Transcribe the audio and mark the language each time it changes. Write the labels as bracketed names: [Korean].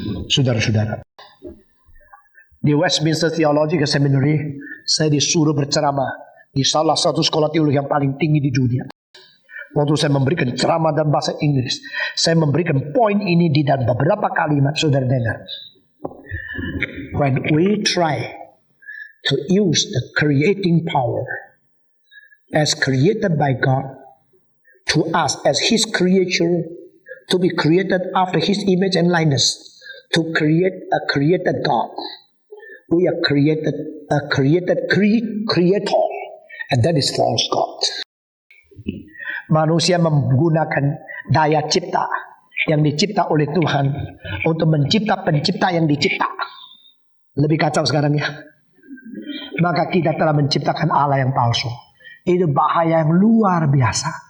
[Indonesian] Saudara-saudara, di Westminster Theological Seminary, saya disuruh berceramah di salah satu sekolah teologi yang paling tinggi di dunia. Waktu saya memberikan ceramah dalam bahasa Inggris, saya memberikan poin ini di dalam beberapa kalimat. Saudara dengar. [English] When we try to use the creating power as created by God to us as His creature, to be created after His image and likeness, to create a created God, we are created a creator, and that is false God. [Indonesian] Manusia menggunakan daya cipta yang dicipta oleh Tuhan untuk mencipta pencipta yang dicipta. Lebih kacau sekarang ya. Maka kita telah menciptakan Allah yang palsu. Itu bahaya yang luar biasa.